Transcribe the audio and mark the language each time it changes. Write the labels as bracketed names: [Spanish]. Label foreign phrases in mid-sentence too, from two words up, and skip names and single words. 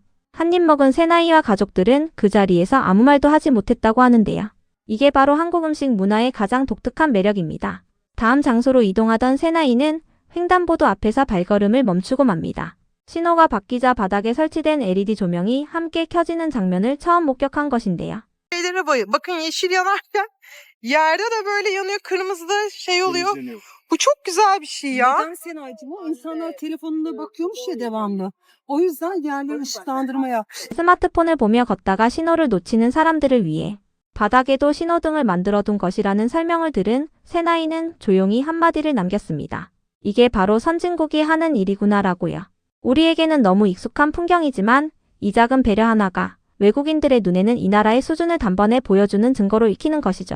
[Korean] 한 입 먹은 세나이와 가족들은 그 자리에서 아무 말도 하지 못했다고 하는데요. 이게 바로 한국 음식 문화의 가장 독특한 매력입니다. 다음 장소로 이동하던 세나이는 횡단보도 앞에서 발걸음을 멈추고 맙니다. 신호가 바뀌자 바닥에 설치된 LED 조명이 함께 켜지는 장면을 처음 목격한 것인데요. [Turkish] Şeylere bakın yeşil yanarken yerde de böyle yanıyor, kırmızı da şey oluyor. Bu çok güzel bir şey ya. Neden Senaycığım? O insanlar telefonunda bakıyormuş ya devamlı. O yüzden yerleri ışıklandırma yapmış. [Korean] 스마트폰을 보며 걷다가 신호를 놓치는 사람들을 위해 바닥에도 신호등을 만들어둔 것이라는 설명을 들은 세나이는 조용히 한마디를 남겼습니다. 이게 바로 선진국이 하는 일이구나라고요. 우리에게는 너무 익숙한 풍경이지만 이 작은 배려 하나가 외국인들의 눈에는 이 나라의 수준을 단번에 보여주는 증거로 익히는 것이죠.